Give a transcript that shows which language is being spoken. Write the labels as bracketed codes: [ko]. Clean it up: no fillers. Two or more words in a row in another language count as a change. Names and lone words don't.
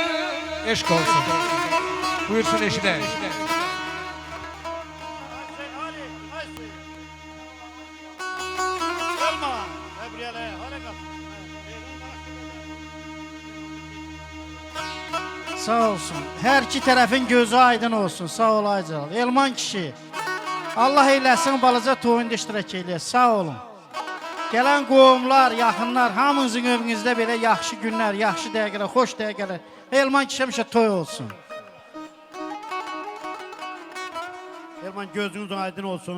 [az] Eşk olsun. Buyursun eşine. Sağ olsun. Her iki tərəfin gözü aydın olsun. Sağ ol Aycal. Elman kişi. Allah eyləsin balaca toyunda iştirak eləyək. Sağ olun. Gələn qohumlar, yaxınlar, hamınızın evinizdə belə yaxşı günlər, yaxşı dəqiqələr, xoş dəqiqələr. Elman kişi həmişə toy olsun. Elman gözünüz aydın olsun.